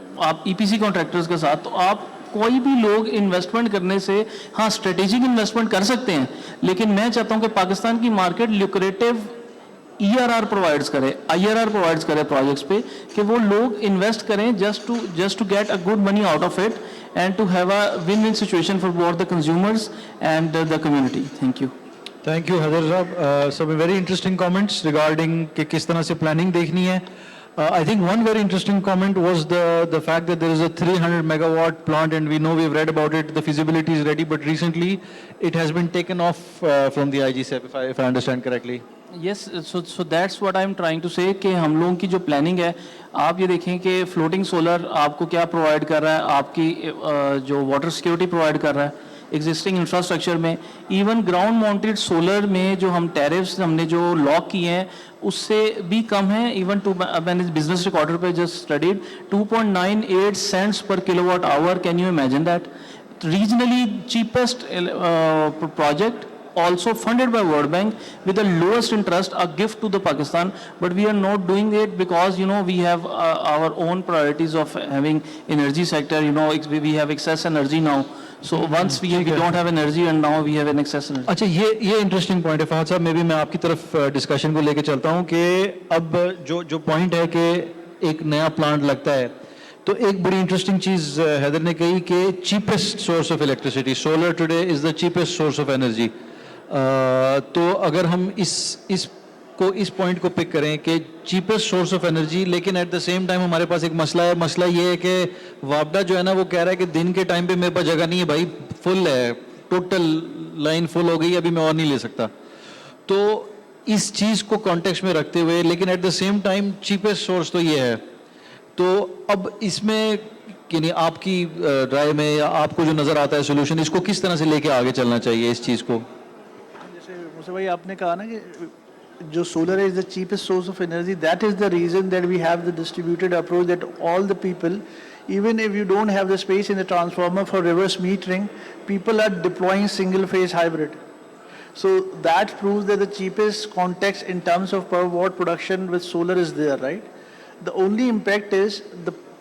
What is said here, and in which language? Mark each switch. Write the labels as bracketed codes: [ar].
[hi] आप EPC contractors के साथ तो आप कोई भी लोग इन्वेस्टमेंट करने से हाँ स्ट्रेटेजिक इन्वेस्टमेंट कर सकते हैं लेकिन मैं चाहता हूं कि पाकिस्तान की मार्केट ल्यूक्रेटिव ERR प्रोवाइड्स करे IRR प्रोवाइड्स करे प्रोजेक्ट्स पे कि वो लोग इन्वेस्ट करें [en] just to get a good money out of it and to have a win win situation for both the consumers and the community thank you [hi] Haider साहब सब very interesting comments regarding कि किस तरह से प्लानिंग देखनी है [en] I think one very interesting comment was the fact that there is a 300 megawatt plant and we know we've read about it, the feasibility is ready, but recently it has been taken off from the IGCEP if I understand correctly. Yes, so that's what I'm trying to say [hi] कि हम लोगों की जो planning है आप ये देखें कि फ्लोटिंग सोलर आपको क्या प्रोवाइड कर रहा है आपकी जो वाटर सिक्योरिटी प्रोवाइड कर रहा है एग्जिस्टिंग इंफ्रास्ट्रक्चर में इवन ग्राउंड माउंटेड सोलर में जो हम टैरिफ्स हमने जो लॉक किए हैं उससे भी कम है इवन मैंने बिजनेस रिकॉर्डर पे just studied 2.98 cents per kilowatt hour [en] Can you imagine that regionally cheapest project also funded by World Bank with the lowest interest, a gift to the Pakistan, but we are not doing it because we have our own priorities of having energy sector. We have excess energy now. So once we don't have energy and now we have an excess energy. [hi] अच्छा ये interesting point है फहद साहब मैं भी मैं आपकी तरफ discussion को लेके चलता हूँ कि अब जो पॉइंट है कि एक नया प्लांट लगता है तो एक बड़ी इंटरेस्टिंग चीज हैदर ने कही कि cheapest source of electricity [en] solar today is the cheapest source of energy [hi] तो अगर हम इस पॉइंट को पिक करें कि चीपेस्ट सोर्स ऑफ एनर्जी लेकिन [en] at the same time [hi] हमारे पास एक मसला ये है कि वापडा जो है ना वो कह रहा है कि दिन के टाइम पे मेरे पास जगह नहीं है भाई फुल है टोटल लाइन फुल हो गई अभी मैं और नहीं ले सकता तो इस चीज़ को कॉन्टेक्स्ट में रखते हुए लेकिन at the same time cheapest source तो ये है तो अब इसमें यानी आपकी राय में या आपको जो नज़र आता है सोल्यूशन इसको किस तरह से लेके आगे चलना चाहिए इस चीज़ को जैसे मुझे भाई आपने कहा ना कि जो [en] solar is the cheapest source of energy, that is the reason that we have the distributed approach that all the people, even if you don't have the space in the transformer for reverse metering, people are deploying single phase hybrid. So that proves that the cheapest context in terms of per watt production with solar is there, right? The only impact is the